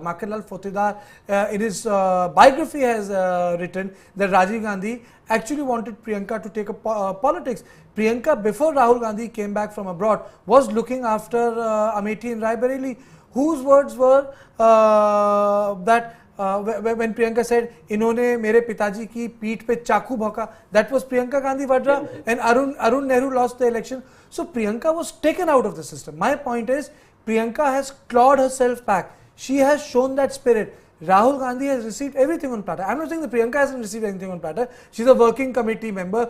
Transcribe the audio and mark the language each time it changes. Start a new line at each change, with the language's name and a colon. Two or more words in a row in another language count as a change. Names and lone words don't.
English: Makhanlal Fotidar in his biography has written that Rajiv Gandhi actually wanted Priyanka to take up politics. Priyanka, before Rahul Gandhi came back from abroad, was looking after Amethi and Rae Bareli. whose words were that when Priyanka said,
Hindi: "इन्होंने मेरे पिताजी की पीठ पे चाकू भौंका,"
English: that was Priyanka Gandhi Vadra, and Arun Nehru lost the election. So Priyanka was taken out of the system. My point is, Priyanka has clawed herself back. She has shown that spirit. Rahul Gandhi has received everything on platter. I'm not saying that Priyanka hasn't received anything on platter. She's a working committee member.